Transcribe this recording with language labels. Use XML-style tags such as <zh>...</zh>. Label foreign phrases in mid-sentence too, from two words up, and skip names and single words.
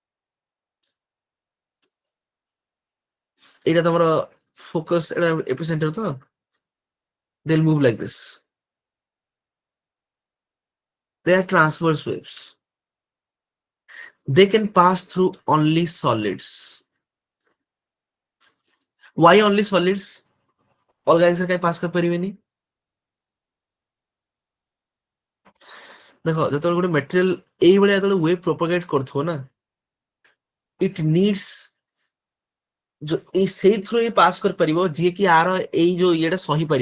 <or>ଏଇଟା ତମର focus, ଏଇଟା epicenter ତ,</or> <en>they'll move like this, they are transverse waves, they can pass through only solids। why only solids?</en> <or>ଅଲଗା ଜିନିଷ କାଇଁ ପାସ୍ କରିପାରିବେନି? ଦେଖ ଯେତେବେଳେ ଗୋଟେ ମେଟେରିଆଲ ଏଇଭଳିଆ ଯେତେବେଳେ</or> <en>wave propagate</en> <or>କରୁଥିବ ନା,</or> <en>it needs</en> <or>ସେଇଥିରୁ ହିଁ ପାସ୍ କରିପାରିବ ଯିଏକି ଆର ଏଇ ଯୋଉ ଇଏଟା ସହିପାରିବ।</or>